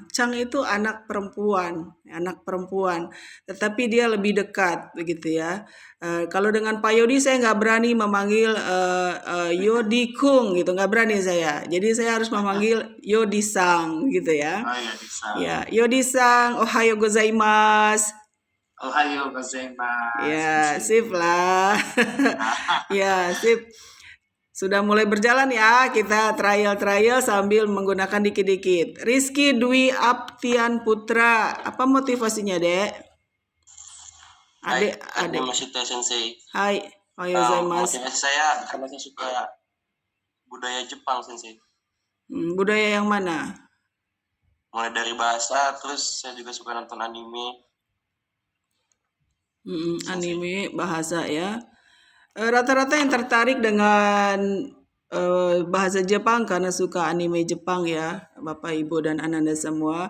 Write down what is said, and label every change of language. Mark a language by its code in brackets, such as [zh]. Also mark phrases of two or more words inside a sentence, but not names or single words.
[id] Chang itu anak perempuan. Tetapi dia lebih dekat, begitu ya. Kalau dengan Pak Yodi saya nggak berani memanggil Yodi Kung, gitu, nggak berani saya. Jadi saya harus memanggil Yodi Sang, gitu ya. Ya, Yodi Sang, [ja] おはようございます. おはようございます. [id] Ya, sip lah. Ya, sip. Sudah mulai berjalan ya, kita trial sambil menggunakan dikit-dikit. Rizky Dwi Aptian Putra, apa motivasinya, Dek? Adik. Maksudnya Sensei. [ja] はい、おはようございます. [id] Motivasi saya karena saya suka budaya Jepang, Sensei. Budaya yang mana? Mulai dari bahasa, terus saya juga suka nonton anime. Anime, bahasa ya. Rata-rata yang tertarik dengan bahasa Jepang karena suka anime Jepang ya, Bapak Ibu dan Ananda semua.